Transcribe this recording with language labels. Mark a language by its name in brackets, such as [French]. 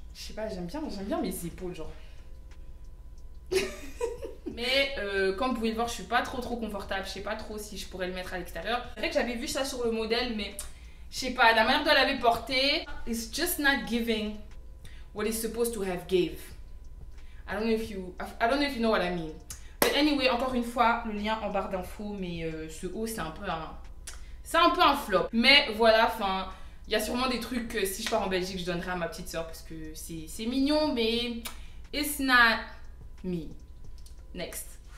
[French] Je sais pas, j'aime bien mes épaules, genre. Mais comme vous pouvez le voir, je suis pas trop confortable. Je sais pas trop si je pourrais le mettre à l'extérieur. C'est vrai que j'avais vu ça sur le modèle, mais je sais pas, la manière dont elle avait porté, [English] it's just not giving what it's supposed to have gave. I don't know if you know what I mean. But anyway, [French] encore une fois, le lien en barre d'infos, mais ce haut, c'est un peu un flop. Mais voilà, enfin. Il y a sûrement des trucs que si je pars en Belgique, je donnerai à ma petite soeur parce que c'est mignon, mais [English] it's not me. Next.